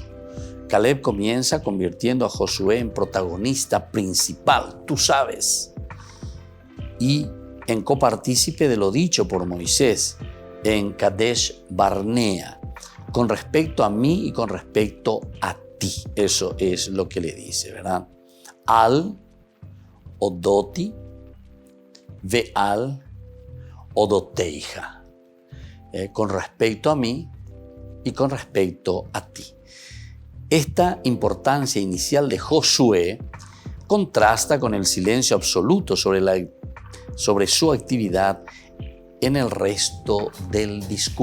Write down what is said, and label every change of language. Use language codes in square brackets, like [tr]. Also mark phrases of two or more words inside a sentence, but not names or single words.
[es] Caleb comienza convirtiendo a Josué en protagonista principal, tú sabes, y en copartícipe de lo dicho por Moisés en Kadesh Barnea, con respecto a mí y con respecto a ti. Eso es lo que le dice, ¿verdad? [he] על אודותי ועל אודותיך. [es] Con respecto a mí y con respecto a ti. Esta importancia inicial de Josué contrasta con el silencio absoluto sobre su actividad en el resto del discurso.